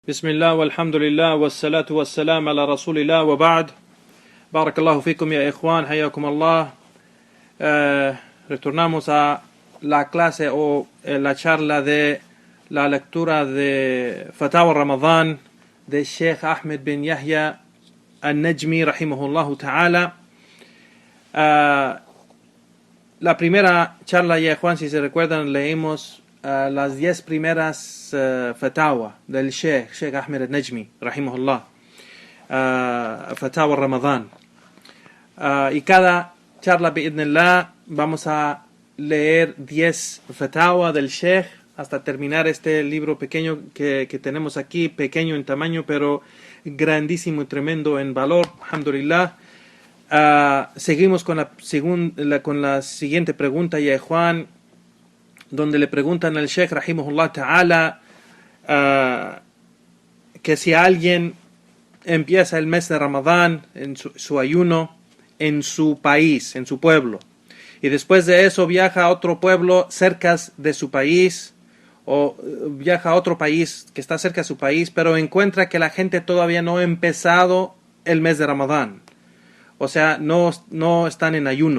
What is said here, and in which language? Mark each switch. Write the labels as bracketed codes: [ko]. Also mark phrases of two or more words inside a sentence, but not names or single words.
[ar] بسم الله والحمد لله والصلاة والسلام على رسول الله وبعد. بارك الله فيكم يا إخوان, حياكم الله. [es] Retornamos a la clase o la charla de la lectura de Fatawa Ramadán de Sheikh Ahmed bin Yahya al-Najmi [ar] رحمه الله تعالى. [es] La primera charla, ya Juan, si se recuerdan, leímos las 10 primeras fatawa del Sheikh Ahmed al-Najmi rahimahullah, Fatawa Ramadán, y cada charla bi'idhnillah vamos a leer 10 fatawa del Sheikh hasta terminar este libro pequeño que tenemos aquí, pequeño en tamaño pero grandísimo y tremendo en valor, alhamdulillah. Seguimos con la siguiente pregunta, ya Juan, donde le preguntan al Sheikh [ar] رحمه الله تعالى [es] que si alguien empieza el mes de Ramadán en su ayuno en su país, en su pueblo, y después de eso viaja a otro pueblo cerca de su país, o viaja a otro país que está cerca de su país, pero encuentra que la gente todavía no ha empezado el mes de Ramadán, o sea, no están en ayuno.